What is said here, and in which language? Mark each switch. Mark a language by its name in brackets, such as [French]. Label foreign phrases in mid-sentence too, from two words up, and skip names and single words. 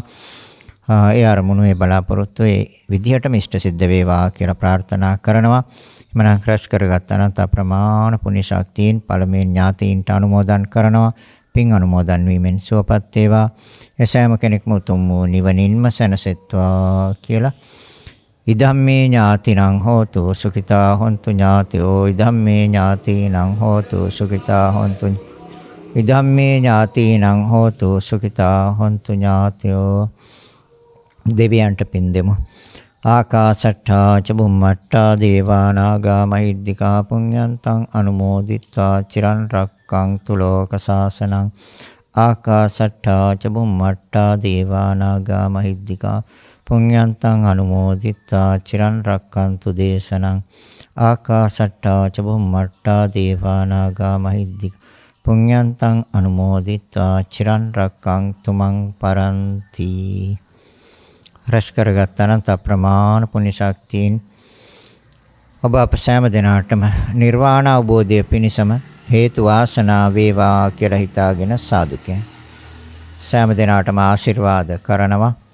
[Sinhala] ඒ අරමුණු ඒ බලාපොරොත්තු ඒ විදිහටම ඉෂ්ට සිද්ධ වේවා කියලා ප්‍රාර්ථනා කරනවා. මනං ක්‍රස් කරගත් අනන්ත ප්‍රමාණ පුණ්‍ය ශක්තියින් පළමුවෙන් ඥාතීන්ට අනුමෝදන් කරනවා. පින් අනුමෝදන් වීමෙන් සුවපත් වේවා. එසෑම කෙනෙක්ම උතුම් වූ නිවනින්ම සැනසෙත්වා කියලා. [Pali] ඉදම්මේ ඥාතිනං හෝතු සුඛිතා හොන්තු ඥාතයෝ. ඉදම්මේ ඥාතිනං හෝතු සුඛිතා හොන්තු. ඉදම්මේ ඥාතිනං හෝතු සුඛිතා හොන්තු ඥාතයෝ. [Sinhala] දෙවියන්ට පින් දෙමු. [Pali] ආකාශට්ඨා ච බුම්මට්ඨා දේවා නාග මහිද්దికා පුඤ්ඤන්තං අනුමෝදිත්වා චිරන් රක්ඛන්තු ලෝක සාසනං. ආකාශට්ඨා ච බුම්මට්ඨා දේවා නාග මහිද්దికා පුඤ්ඤන්තං අනුමෝදිත්වා චිරන් රක්ඛන්තු දේශනං. ආකාශට්ඨා ච බුම්මට්ඨා දේවා නාග මහිද්దికා පුඤ්ඤන්තං අනුමෝදිත්වා චිරන් රක්ඛන්තු මං පරන්ති. [Sinhala] රැස් කරගත් අනන්ත ප්‍රමාණ පුණ්‍ය ශක්තියින් ඔබ අප සෑම දිනාටම නිර්වාණ අවබෝධය පිණිසම හේතු වාසනා වේවා කියලා හිතාගෙන සාදුකේ සෑම දිනාටම ආශිර්වාද කරනවා.